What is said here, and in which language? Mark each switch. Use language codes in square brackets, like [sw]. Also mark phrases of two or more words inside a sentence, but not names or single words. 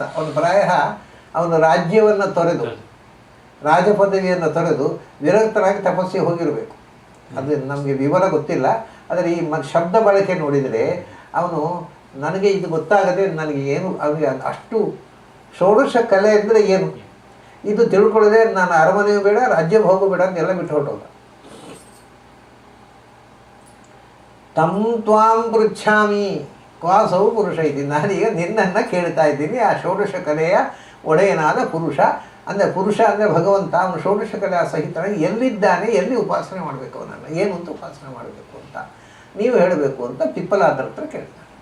[kn] ಅವನು ಪ್ರಾಯ ಅವನು ರಾಜ್ಯವನ್ನು ತೊರೆದು, ರಾಜಪದವಿಯನ್ನು ತೊರೆದು ವಿರಕ್ತರಾಗಿ ತಪಸ್ಸಿಗೆ ಹೋಗಿರಬೇಕು. ಅದು ನಮಗೆ ವಿವರ ಗೊತ್ತಿಲ್ಲ. ಆದರೆ ಈ ಶಬ್ದ ಬಳಕೆ ನೋಡಿದರೆ ಅವನು ನನಗೆ ಇದು ಗೊತ್ತಾಗದೆ ನನಗೆ ಏನು, ಅವನಿಗೆ ಅಷ್ಟು ಷೋಡಶ ಕಲೆ ಅಂದರೆ ಏನು ಇದು ತಿಳ್ಕೊಳ್ಳದೆ ನಾನು ಅರಮನೆಯೂ ಬೇಡ, ರಾಜ್ಯ ಹೋಗಬೇಡ ಅಂತೆಲ್ಲ ಬಿಟ್ಟು ಹೊರಟೋದ. [sa] ತಂ ತ್ವಾಂ ಪೃಚ್ಛಾಮಿ ಕ್ವಾಸೌ ಪುರುಷ [kn] ಇದ್ದೀನಿ, ನಾನೀಗ ನಿನ್ನನ್ನು ಕೇಳ್ತಾ ಇದ್ದೀನಿ. ಆ ಷೋಡಶ ಕಲೆಯ ಒಡೆಯನಾದ ಪುರುಷ ಅಂದರೆ ಪುರುಷ ಅಂದರೆ ಭಗವಂತ, ಅವನು ಷೋಡಶ ಕಲೆಯ ಸಹಿತನಾಗಿ ಎಲ್ಲಿದ್ದಾನೆ, ಎಲ್ಲಿ ಉಪಾಸನೆ ಮಾಡಬೇಕು, ಅವನನ್ನು ಏನು ಅಂತ ಉಪಾಸನೆ ಮಾಡಬೇಕು ಅಂತ ನೀವು ಹೇಳಬೇಕು ಅಂತ ಪಿಪ್ಪಲಾದರ ಹತ್ರ ಕೇಳ್ತಾನೆ.